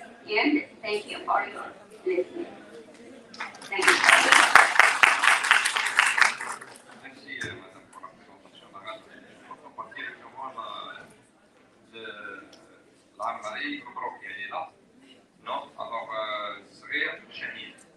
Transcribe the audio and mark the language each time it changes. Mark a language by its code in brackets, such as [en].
[en] And thank you for your listening. Thank you. [fr] Merci, Madame, pour la présentation. On va directement l'Amari, elle est là. Non? Alors, صغير شهيد.